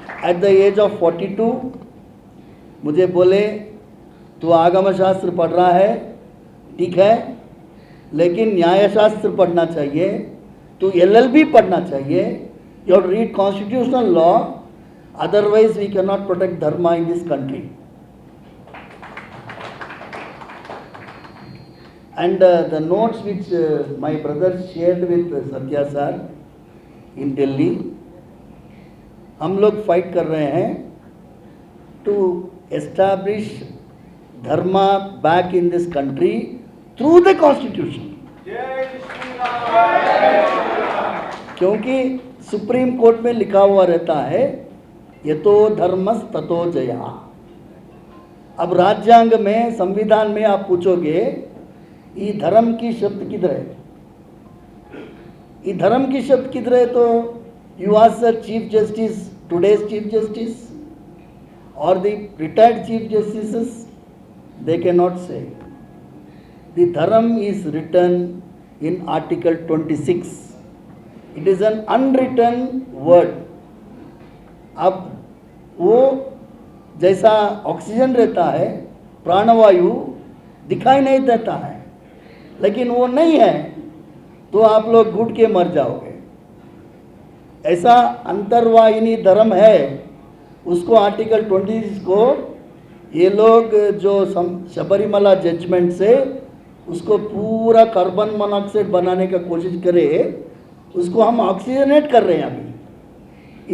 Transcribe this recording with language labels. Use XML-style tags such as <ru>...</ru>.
<en>at the age of 42</en> <hi>मुझे बोले तू आगम शास्त्र पढ़ रहा है, ठीक है, लेकिन न्याय शास्त्र पढ़ना चाहिए, तू LLB पढ़ना चाहिए,</hi> <en>You have to read constitutional law, otherwise we can not protect dharma in this country. And the notes which my brother shared with Satya sir in Delhi,</en> <hi>हम लोग फाइट कर रहे हैं</hi> <en>to establish dharma back in this country through the constitution।</en> <hi>क्योंकि supreme court में लिखा हुआ रहता है</hi> <sa>यतो धर्मस् ततो जया।</sa> <hi>अब राज्यांग में, संविधान में आप पूछोगे ये धर्म की शब्द किधर है, ये धर्म की शब्द किधर है, तो</hi> <en>you ask the chief justice,</en> <hi>today's chief justice और</hi> <en>The retired chief justices, they cannot say. The Dharam is written in Article 26. It is an unwritten word.</en> <hi>अब वो जैसा ऑक्सीजन रहता है, प्राणवायु दिखाई नहीं देता है, लेकिन वो नहीं है तो आप लोग घुट के मर जाओगे। ऐसा अंतर्वाहिनी धर्म है, उसको आर्टिकल 26 को ये लोग जो शबरीमला जजमेंट से उसको पूरा कार्बन मोनोऑक्साइड बनाने का कोशिश करे, उसको हम ऑक्सीजनेट कर रहे हैं अभी।</hi>